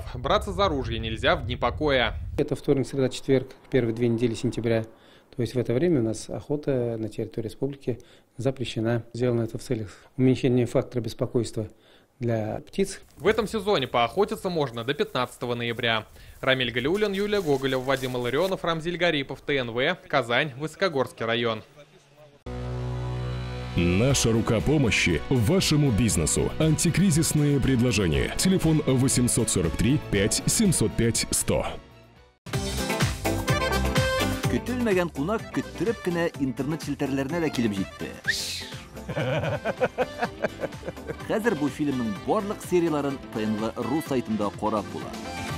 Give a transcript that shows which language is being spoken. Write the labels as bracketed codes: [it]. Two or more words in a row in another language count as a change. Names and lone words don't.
[ru] Браться за ружье нельзя в дни покоя. Это вторник, среда, четверг, первые 2 недели сентября. То есть в это время у нас охота на территории республики запрещена. Сделано это в целях уменьшения фактора беспокойства для птиц. В этом сезоне поохотиться можно до 15 ноября. Рамиль Галиуллин, Юлия Гоголев, Вадим Илларионов, Рамзиль Гарипов, ТНВ, Казань, Высокогорский район. Наша рука помощи вашему бизнесу. Антикризисные предложения. Телефон 843 5 705 100. [tt] Көтелмәгән кунак көттөреп кенә интернет челтәрләренә дә килеп җитте. Хәзер бу фильмның барлык серияларын ТНВ.ру сайтында карап була.